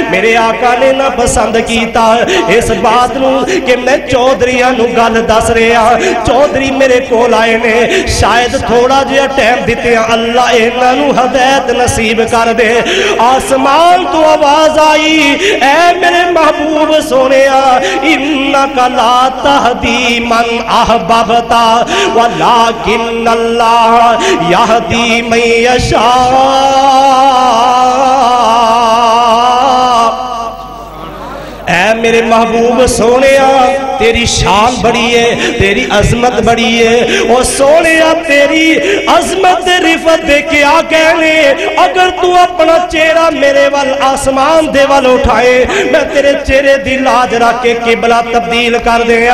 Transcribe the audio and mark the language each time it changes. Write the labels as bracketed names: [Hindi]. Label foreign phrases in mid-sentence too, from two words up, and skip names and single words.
[Punjabi] میرے آقا نے ناپسند کیتا اس بات نوں کہ میں چودھریاں نوں گل دس رہا. چودھری میرے کول آئے نے، شاید تھوڑا جیہا ٹائم دتے اللہ اینہاں نوں ہدایت نصیب کر دے. اسمان توں آواز آئی، اے میرے محبوب سوہنیا, [Arabic] إنك لا تهدي من أحببت ولكن الله يهدي من يشاء. [Punjabi] اے میرے محبوب سوہنیا، تیری شان بڑی ہے، تیری عظمت بڑی ہے. اور سوہنیا تیری عظمت رفعت دے کیا کہنے، اگر توں اپنا چہرہ میرے ول اسمان دے ول اٹھائے، میں تیرے چہرے دی لاج رکھ کے قبلہ تبدیل کر دیا.